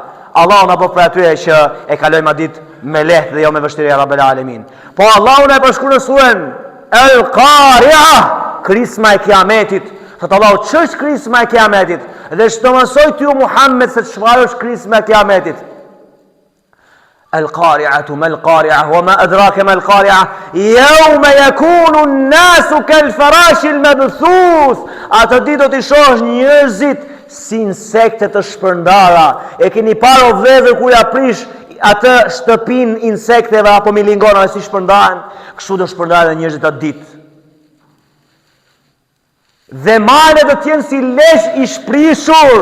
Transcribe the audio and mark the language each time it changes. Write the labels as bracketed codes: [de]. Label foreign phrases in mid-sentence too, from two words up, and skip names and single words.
[sq] Allahu na bëj për atyre që e kalojmë atë ditë me lehtë dhe jo me vështirësi [ar] رب العالمين. [sq] Po Allahu na e përshkruan në surën El-Qari'a, krisma e Kiametit. Thot Allahu, ç'është krisma e Kiametit? Dhe ç'do mësoj ty Muhammed se çfarë është krisma e Kiametit? [ar] القارعة ما القارعة وما أدراك ما القارعة يوم يكون الناس كالفراش المبثوث. [sq] Atë ditë do t'i shohësh njerëzit si insekte të shpërndara. E keni parë o vëllezër kur ja prish atë shtëpinë insekteve apo milingonave si shpërndahen? Kështu do shpërndahen njerëzit atë ditë. Dhe malet do t'jenë si lesh i shprishur.